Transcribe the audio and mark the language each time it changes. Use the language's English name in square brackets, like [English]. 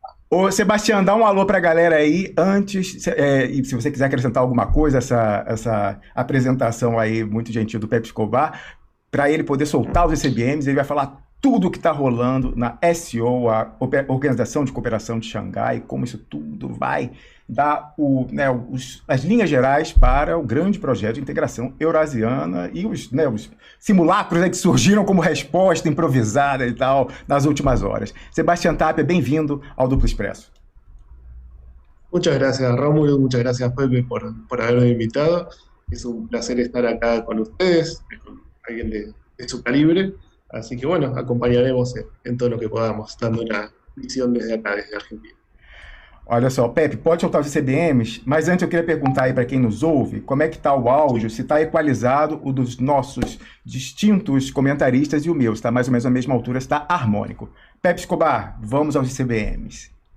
[Portuguese] Ô, Sebastião, dá um alô para a galera aí antes, e se você quiser acrescentar alguma coisa, essa apresentação aí muito gentil do Pepe Escobar, para ele poder soltar os ICBMs, ele vai falar tudo o que está rolando na SCO, a Organização de Cooperação de Xangai, como isso tudo vai dar as linhas gerais para o grande projeto de integração eurasiana e os simulacros que surgiram como resposta improvisada e tal nas últimas horas. Sebastião Tapia, bem-vindo ao Duplo Expresso. [Spanish] Muchas gracias, Rómulo. Muchas gracias, Pepe, por haberme invitado. Es un placer estar acá con ustedes, con alguien de su calibre. Así que bueno, acompañaremos en todo lo que podamos, dando una visión desde acá, desde Argentina. [Portuguese] Olha só, Pepe, pode soltar os CBMs, mas antes eu queria perguntar aí para quem nos ouve, como é que está o áudio, se está equalizado o dos nossos distintos comentaristas e o meu, está mais ou menos na mesma altura, está harmônico. Pepe Escobar, vamos aos CBMs.